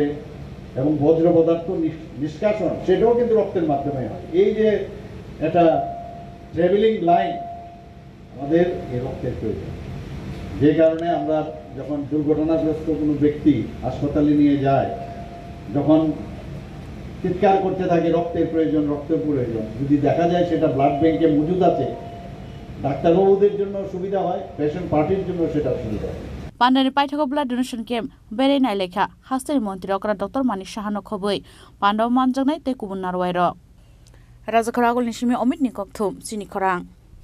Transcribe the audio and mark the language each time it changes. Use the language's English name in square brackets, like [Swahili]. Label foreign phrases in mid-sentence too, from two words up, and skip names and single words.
[Bangla] এবং বজ্র পদার্থ নিষ্কাশন সেটাও কিন্তু রক্তের মাধ্যমে হয় এই যে একটা [English] traveling line [Bangla] আমাদের এই রক্তের প্রয়োজন যে কারণে আমরা যখন দুর্ঘটনাগ্রস্ত কোনো ব্যক্তি হাসপাতালে নিয়ে যায় যখন চিৎকার করতে থাকে রক্তের প্রয়োজন যদি দেখা যায় সেটা [English] blood bank [Bangla] মজুদ আছে ডাক্তারবাবুদের জন্য সুবিধা হয় [English] patient party [Bangla] জন্য সেটা সুবিধা হয় [Bodo] पान्डानि पाइथागो [English] blood donation camp [Bodo] बेरायनाय लेखा हासिनि मन्त्री अक्रा डक्टर मानिक साहानो खबै पान्डाव मानजांनाय ते गुबुन नारवायर राजाखरा आगलनि सिमी अमित निककथुम सिनि खरां।